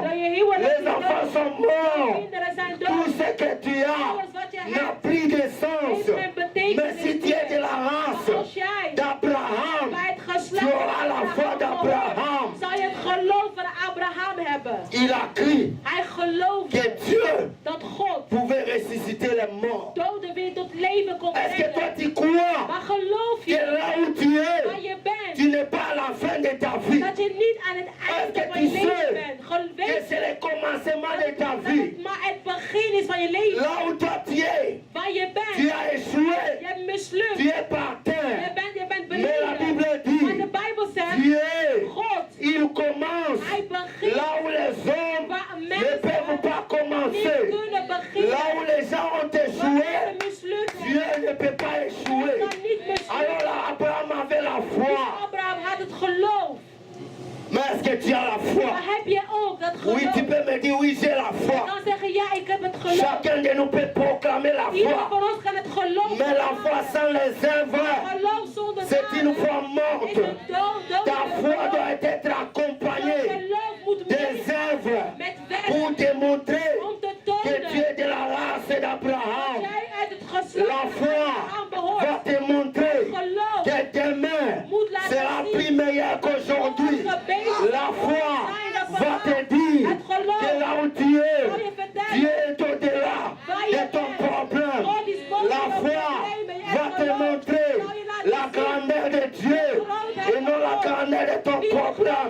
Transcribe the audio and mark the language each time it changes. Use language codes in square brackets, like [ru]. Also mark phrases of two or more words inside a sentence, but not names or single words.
[nl] dat je huwelijk [fr] les [nl] is [fr] enfants [nl] dood, [fr] sont [nl] je [fr] morts. [nl] kinderen zijn [fr] Tout [nl] dood, [fr] ce que tu as [nl] alles wat je [fr] n'a [nl] hebt [fr] plus de sens. [nl] heeft geen [fr] Mais si [nl] betekenis [fr] tu es de [nl] meer. [fr] la race [nl] Maar als jij [fr] d'Abraham, [nl] bij het [fr] tu [nl] geslacht [fr] auras la foi d'Abraham. [nl] zal je het geloof van Abraham hebben. [fr] Il a cru [nl] Hij geloofde [fr] que Dieu [nl] dat God [fr] pouvait ressusciter les morts. [nl] doden weer tot leven kon [fr] Est-ce que toi [nl] brengen. [fr] tu crois [nl] Maar geloof [fr] que [nl] je [fr] là où tu [nl] waar [fr] es, [nl] je bent, [fr] tu n'es pas à la fin de ta vie? [nl] dat je niet aan het einde [fr] que [nl] van je [fr] tu [nl] leven [fr] sais [nl] bent. [fr] Que c'est le commencement de ta [nl] Dat [fr] vie. [nl] het maar het begin is van je leven. [fr] Là où toi tu es, [nl] Waar je [fr] tu [nl] bent, [fr] as échoué, [nl] je hebt mislukt. [fr] tu es par [nl] Je [fr] terre. [nl] bent [fr] Mais la [nl] beneden. [fr] Bible [nl] Maar de [fr] dit, [nl] Bijbel zegt, [fr] Dieu, [nl] God, [fr] il commence [nl] hij begint [fr] là où les hommes [nl] waar [fr] ne [nl] mensen [fr] peuvent pas [nl] niet [fr] commencer. [nl] kunnen beginnen. [fr] Là où les gens ont [nl] Waar [fr] échoué, [nl] mensen mislukt [fr] Dieu [nl] hebben. [fr] ne peut pas [nl] Hij [fr] échouer. [nl] kan niet [fr] Alors [nl] mislukken. [fr] là, Abraham avait la [nl] Dus [fr] foi. [nl] Abraham had het geloof. [fr] Mais est-ce que tu as la foi? [nl] Maar heb je ook dat [fr] Oui, tu [nl] geloof? [fr] peux me dire, oui, j'ai la [nl] Je [fr] foi. [nl] kan zeggen, ja, ik heb het geloof. [fr] Chacun de nous peut proclamer la [nl] Ieder [fr] foi. [nl] van ons kan het geloof. [fr] Mais la foi sans les œuvres, [nl] Geloof zonder [fr] c'est une [nl] daden [fr] foi [nl] is [fr] morte. [nl] een dood. [fr] Ta foi doit être accompagnée [nl] Geloof moet [fr] des [nl] meegaan [fr] œuvres [nl] met [fr] pour [nl] werk [fr] démontrer [nl] om te [fr] que tu [nl] tonen [fr] es de la race [nl] dat [fr] d'Abraham. [nl] jij uit het [fr] La [nl] geslacht van [fr] foi [nl] Abraham behoort. [fr] va te montrer [nl] Geloof [fr] que demain sera plus meilleur qu'aujourd'hui. La foi va te dire que là où tu es, Dieu est au-delà de ton problème. La foi va te montrer la grandeur de Dieu et non la grandeur de ton problème.